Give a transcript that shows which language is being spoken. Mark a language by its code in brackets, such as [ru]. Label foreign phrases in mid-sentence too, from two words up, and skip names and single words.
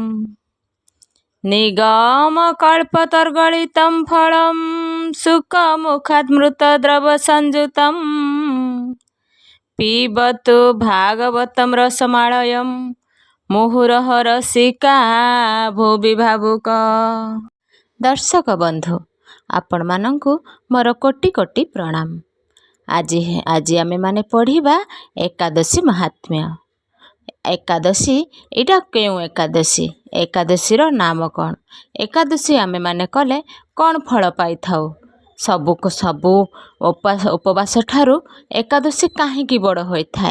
[sa] निगमकल्पतरुगलितं फलं सुखमुखादमृतद्रवसंयुतं पिबतु भागवतं रसमालयं मुहुरः रसिका भुवि भावुक। [or] ଦର୍ଶକ ବନ୍ଧୁ ଆପଣ ମାନଙ୍କୁ ମୋର କୋଟି କୋଟି ପ୍ରଣାମ। ଆଜ ଆମେ ମାନେ ପଢ଼ିବା ଏକାଦଶୀ ମହାତ୍ମ୍ୟ। ଏକାଦଶୀ ଏଟା କେଉ ଏକାଦଶୀ, ଏକାଦଶୀ ରୋ ନାମ କଉଣ, ଏକାଦଶୀ ଆମେ ମାନେ କଲେ କଉଣ ଫଳ ପାଈ ଥାଉ, ସବୁ ଉପବାସ ଠାରୂ ଏକାଦଶୀ କାହିଁକୀ ବଡ଼ ହୋଈ ଥାଏ।